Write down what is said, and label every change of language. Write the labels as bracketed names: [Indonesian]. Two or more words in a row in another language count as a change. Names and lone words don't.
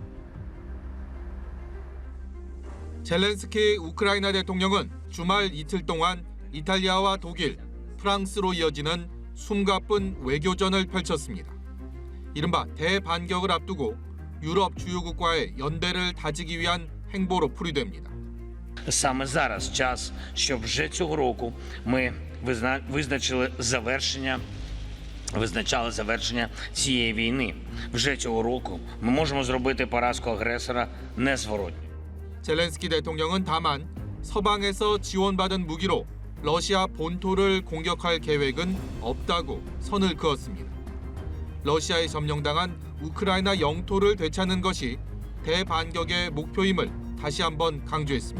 [Korean] 젤렌스키 우크라이나 대통령은 주말 이틀 동안 이탈리아와 독일, 프랑스로 이어지는 숨가쁜 외교전을 펼쳤습니다. 이른바 대반격을 앞두고 유럽 주요국과의 연대를 다지기 위한 행보로 풀이됩니다. [Ukrainian] Саме зараз час, щоб вже цього року ми визначали завершення цієї війни. Вже цього року ми можемо зробити поразку агресора незворотньо. [Korean] 젤렌스키 대통령은 다만 서방에서 지원받은 무기로 러시아 본토를 공격할 계획은 없다고 선을 그었습니다. 러시아에 점령당한 우크라이나 영토를 되찾는 것이 대반격의 목표임을 다시 한번 강조했습니다.